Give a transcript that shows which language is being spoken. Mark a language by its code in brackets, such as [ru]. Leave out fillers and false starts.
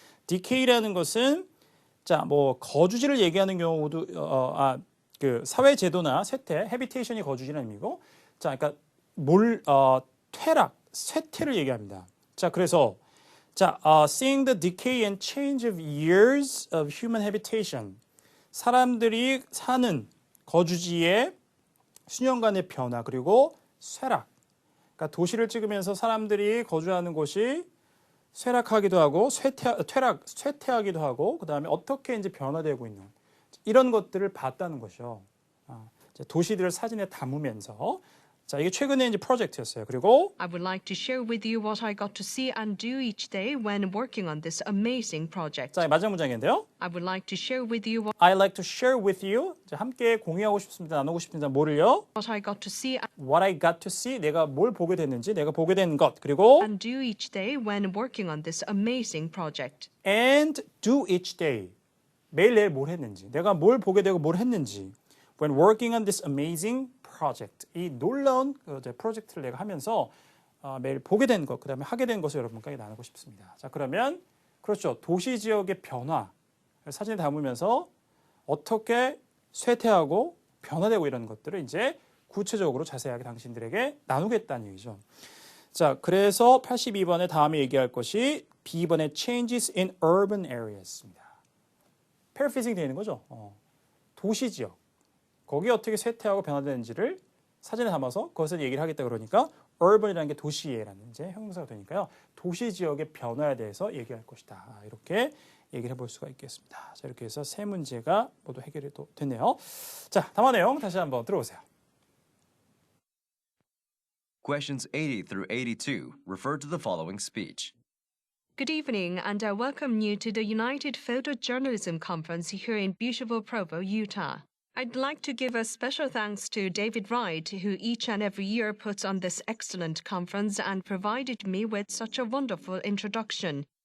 [ko] decay라는 것은 자, 뭐 거주지를 얘기하는 경우도 그 사회 제도나 쇠퇴, habitation이 거주지라는 의미고 자, 그러니까 퇴락, 쇠퇴를 얘기합니다. 자, 그래서 자, [en] seeing the decay and change of years of human habitation. [ko] 사람들이 사는 거주지의 수년간의 변화 그리고 쇠락. 그러니까 도시를 찍으면서 사람들이 거주하는 곳이 쇠락하기도 하고 쇠퇴하기도 하고 그다음에 어떻게 이제 변화되고 있는 이런 것들을 봤다는 것이죠. 도시들을 사진에 담으면서 자, 이게 최근에 이제 프로젝트였어요. 그리고 [en] I would like to share with you what I got to see and do each day when working on this amazing project. [ko] 자, 마지막 문장인데요. [en] I would like to share with you I like to share with you. [ko] 자, 함께 공유하고 싶습니다. 나누고 싶습니다. 뭐를요? [en] what I got to see What I got to see. [ko] 내가 뭘 보게 됐는지, 내가 보게 된 것. 그리고 [en] and do each day when working on this amazing project. and do each day. [ko] 매일매일 뭘 했는지, 내가 뭘 보게 되고 뭘 했는지. [en] When working on this amazing project. [ko] 이 놀라운 프로젝트를 내가 하면서 매일 보게 된 것, 그다음에 하게 된 것을 여러분께 나누고 싶습니다. 자, 그러면 그렇죠. 도시 지역의 변화 사진에 담으면서 어떻게 쇠퇴하고 변화되고 이런 것들을 이제 구체적으로 자세하게 당신들에게 나누겠다는 얘기죠. 자, 그래서 82번에 다음에 얘기할 것이 B번의 [en] changes in urban areas [ko] 입니다. paraphrasing 되는 거죠. 도시 지역. 거기에 어떻게 쇠퇴하고 변화되는지를 사진에 담아서 그것을 얘기를 하겠다 그러니까 urban이라는 게 도시에라는 이제 형용사가 되니까요. 도시 지역의 변화에 대해서 얘기할 것이다. 이렇게 얘기를 해볼 수가 있겠습니다. 자, 이렇게 해서 세 문제가 모두 해결이 또 됐네요. 자, 다음 내용 다시 한번 들어보세요. [en] Questions 80 through 82 refer to the following speech. Good evening, and I welcome you to the United Photojournalism Conference here in beautiful Provo, Utah. I'd like to give a special thanks to David Wright, who each and every year puts on this excellent conference and provided me with such a wonderful introduction.